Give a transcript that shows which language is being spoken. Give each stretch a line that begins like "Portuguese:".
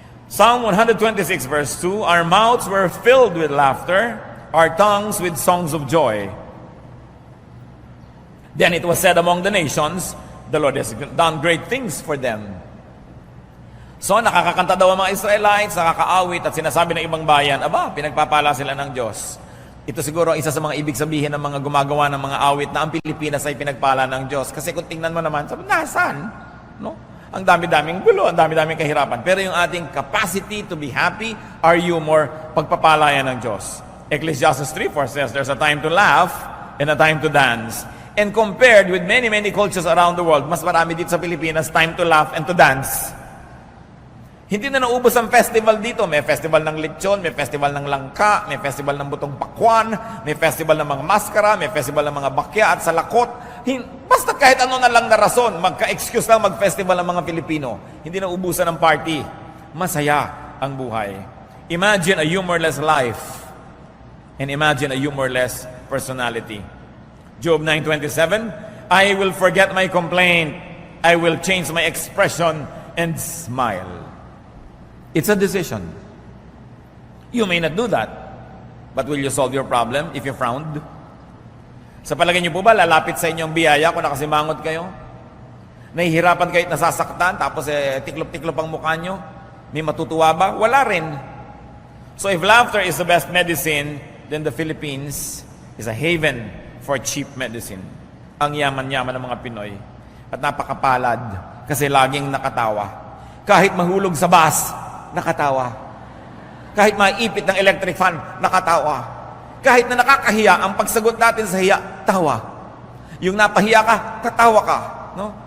English: Psalm 126 verse 2, our mouths were filled with laughter, our tongues with songs of joy. Then it was said among the nations, the Lord has done great things for them.
Filipino: So nakakakanta daw ang mga Israelites, nakakaawit at sinasabi ng ibang bayan, aba, pinagpapala sila ng Diyos. Ito siguro isa sa mga ibig sabihin ng mga gumagawa ng mga awit na ang Pilipinas ay pinagpala ng Diyos. Kasi kung tingnan mo naman, sabi, nasaan? No? Ang dami-daming gulo, ang dami-daming kahirapan. Pero yung ating
English: capacity to be happy, are you more
Filipino: pagpapalaya ng Diyos?
English: Ecclesiastes 3:4 says, there's a time to laugh and a time to dance. And compared with many cultures around the world,
Filipino: mas marami dito sa Pilipinas,
English: time to laugh and to dance.
Filipino: Hindi na naubos ang festival dito. May festival ng lechon, may festival ng langka, may festival ng butong pakwan, may festival ng mga maskara, may festival ng mga bakya at salakot. Basta kahit ano na lang na rason, magka-excuse lang mag-festival ng mga Pilipino. Hindi na ubusan ng party. Masaya ang buhay.
English: Imagine a humorless life and imagine a humorless personality. Job 9:27, I will forget my complaint. I will change my expression and smile. It's a decision. You may not do that, but will you solve your problem if you frowned?
Filipino: Sa palagay niyo po ba, lalapit sa inyong biyaya kung nakasimangot kayo? Nahihirapan kayo at nasasaktan, tapos tiklop-tiklop ang mukha nyo? May matutuwa ba? Wala rin.
English: So if laughter is the best medicine, then the Philippines is a haven for cheap medicine.
Filipino: Ang yaman-yaman ng mga Pinoy. At napakapalad kasi laging nakatawa. Kahit mahulog sa bus, nakatawa. Kahit maipit ng electric fan, nakatawa. Kahit na nakakahiya, ang pagsagot natin sa hiya, tawa. Yung napahiya ka, tatawa ka. No?